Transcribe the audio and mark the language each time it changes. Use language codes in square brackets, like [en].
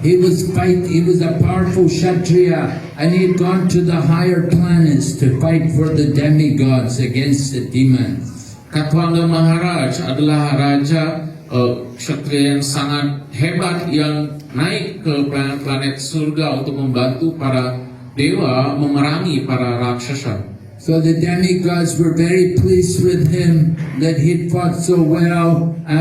[en] He was a powerful Kshatriya, and he'd gone to the higher planets to fight for the demigods against the demons. [id] Katwanga Maharaj adalah raja Kshatriya yang sangat hebat yang naik ke planet-planet surga untuk membantu para dewa memerangi para raksasa. [en] So the demigods were very pleased with him that he'd fought so well.